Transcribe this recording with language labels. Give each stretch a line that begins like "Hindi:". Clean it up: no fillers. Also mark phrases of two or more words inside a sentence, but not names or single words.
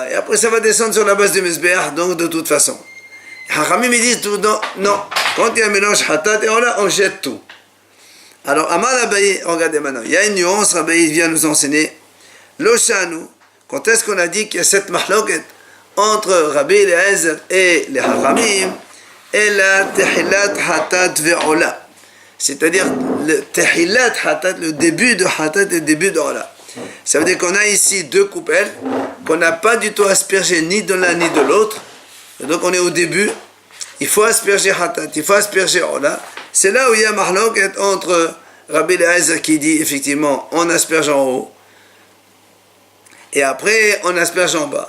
French: Et après ça va descendre sur la base du Mezbeah, donc de toute façon. Hachamim ils disent non, quand il y a un mélange Hatat et Ola, on jette tout. Alors, Amar Abaye, regardez maintenant, il y a une nuance, Abaye vient nous enseigner. L'Oshanu, quand est-ce qu'on a dit qu'il y a cette mahloket entre Rabbi Eliezer et les Hachamim?
Hebrew: אלא תחילת חטאת ועולה.
French: C'est-à-dire le
Hebrew: תחילת חטאת,
French: le début de hatat et le début d'ola. Ça veut dire qu'on a ici deux coupelles, qu'on n'a pas du tout aspergé ni de l'un ni de l'autre. Et donc on est au début. Il faut asperger hatat, il faut asperger ola. C'est là où il y a mahloket entre Rabbi Eliezer qui dit effectivement on asperge en haut et après on asperge en bas.